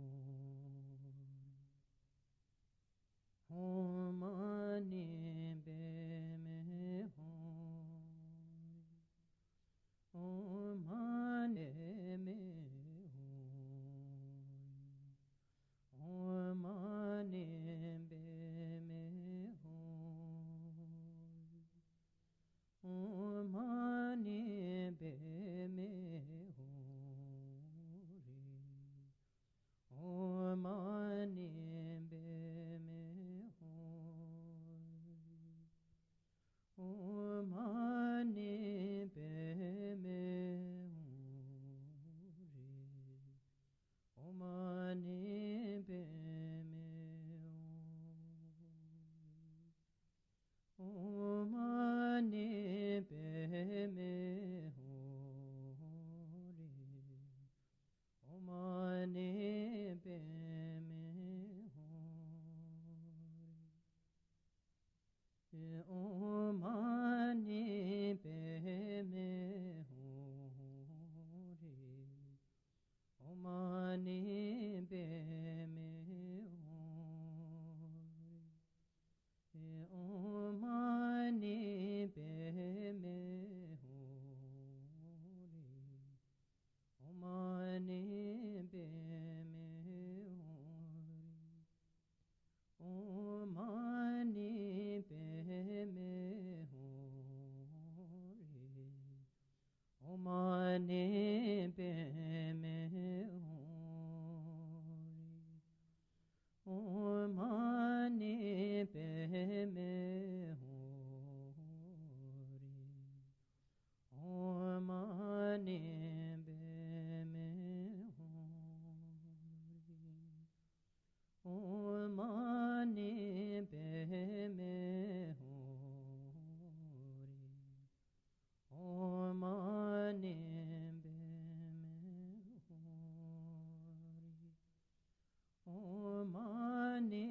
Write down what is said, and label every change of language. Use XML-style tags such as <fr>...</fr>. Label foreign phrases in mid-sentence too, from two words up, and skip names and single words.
<sa>Om mani be me ho Om mani me ho Om mani be me ho Om mani be me ho re Om mani be me ho Om mani be me ho re Om mani be me ho Om mani be me ho re Om mani be me ho re Om mani be me ho re Om mani be me ho re Om mani be me ho re Om mani be me ho re Om mani be me ho re Om mani be me ho re Om mani be me ho re Om mani be me ho re Om mani be me ho re Om mani be me ho re Om mani</sa>